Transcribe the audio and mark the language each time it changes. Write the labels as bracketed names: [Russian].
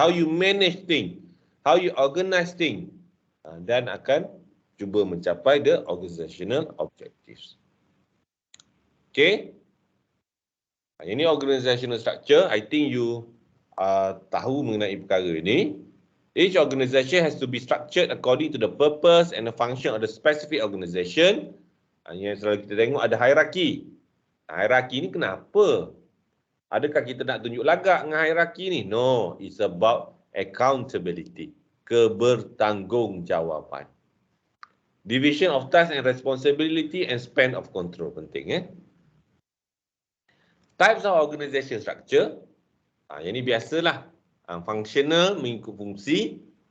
[English] How you manage things, how you organize things, [Malay] dan akan cuba mencapai [English] the organizational objectives. Okay. [Malay] Ini organizational structure. [English] I think you [Malay] tahu mengenai perkara ini. [English] Each organization has to be structured according to the purpose and the function of the specific organization. [Malay] Yang selalu kita tengok ada hierarki. Hierarki ni kenapa? Adakah kita nak tunjuk lagak dengan hierarki ni? [English] No, it's about accountability. [Malay] Kebertanggungjawaban. [English] Division of task and responsibility and span of control. [Malay] Penting. [English] Types of organization structure. [Malay] Yang ni biasalah. Functional mengikut fungsi.